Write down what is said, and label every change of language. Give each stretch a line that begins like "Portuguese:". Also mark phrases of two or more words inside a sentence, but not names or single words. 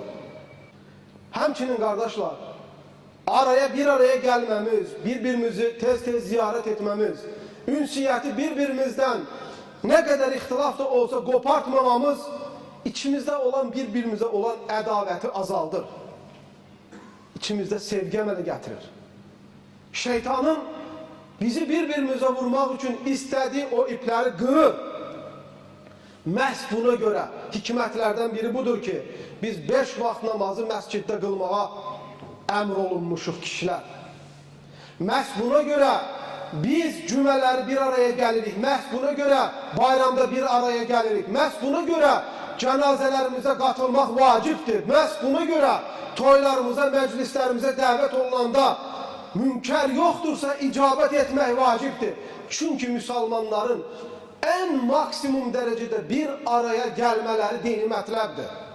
Turkish: Həmçinin kardeşler, bir araya gelmemiz, birbirimizi tez tez ziyaret etmemiz, ünsiyeti birbirimizden ne kadar ihtilaf da olsa kopartmamamız, içimizde olan birbirimize olan
Azerbaijani: ədavəti azaldır. İçimizde sevgi əmələ gətirir.
Turkish: Şeytanın bizi birbirimize vurmak için istediği o ipleri kırır.
Azerbaijani: Məhz buna göre hikmətlərdən biri budur ki, biz 5 vaxt namazı məsciddə qılmağa əmr olunmuşuq kişilər.
Turkish: Məhz buna göre biz cümələri bir araya gelirik.
Azerbaijani: Məhz buna göre bayramda bir araya gelirik. Məhz buna göre cənazələrimizə qatılmaq vacibdir. Məhz buna göre toylarımıza, məclislərimizə dəvət olunanda
Turkish: münker yoktursa
Azerbaijani: icabet etmək vacibdir.
Turkish: Çünkü Müslümanların en maksimum derecede bir araya gelmeleri
Azerbaijani: dini mətləbdir.